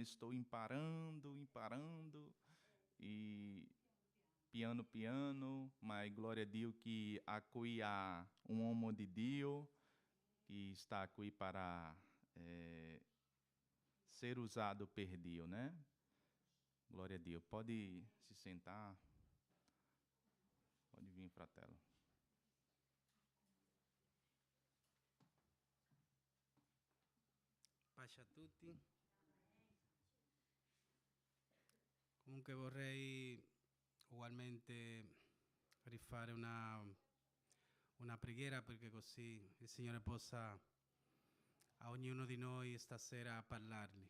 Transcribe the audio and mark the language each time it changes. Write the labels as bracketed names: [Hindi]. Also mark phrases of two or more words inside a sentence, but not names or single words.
[Portuguese] Estou [Italian] imparando, e piano, [Portuguese] mas glória a Deus que aqui há um homem de Deus que está aqui para ser usado por Deus, né? Glória a Deus. Pode se sentar. Pode vir para a tela. [Italian] Pace a tutti. Comunque vorrei ugualmente rifare una preghiera perché così il Signore possa a ognuno di noi stasera parlargli.